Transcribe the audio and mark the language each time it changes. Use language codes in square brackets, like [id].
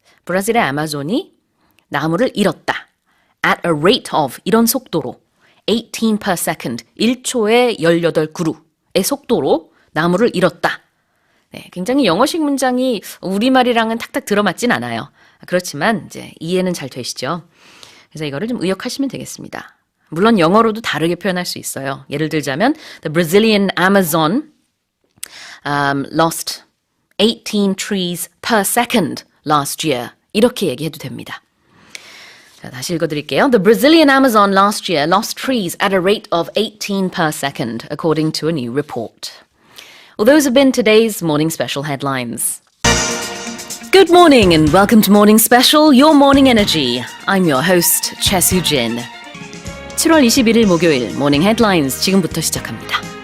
[ko] 브라질의 아마존이 나무를 잃었다. [en] At a rate of [ko] 이런 속도로 [en] 18 per second [ko] 1초에 18그루의 속도로 나무를 잃었다. 네, 굉장히 영어식 문장이 우리말이랑은 탁탁 들어맞진 않아요. 그렇지만 이제 이해는 잘 되시죠? 그래서 이거를 좀 의역하시면 되겠습니다. 물론 영어로도 다르게 표현할 수 있어요. 예를 들자면 [en] The Brazilian Amazon lost 18 trees per second last year. [ko] 이렇게 얘기해도 됩니다. 자, 다시 읽어드릴게요. [en] The Brazilian Amazon last year lost trees at a rate of 18 per second, according to a new report. Well, those have been today's Morning Special headlines. Good morning and welcome to Morning Special, your morning energy. I'm your host, Choi Soo-jin. [ko] 7월 21일 목요일 Morning Headlines 지금부터 시작합니다.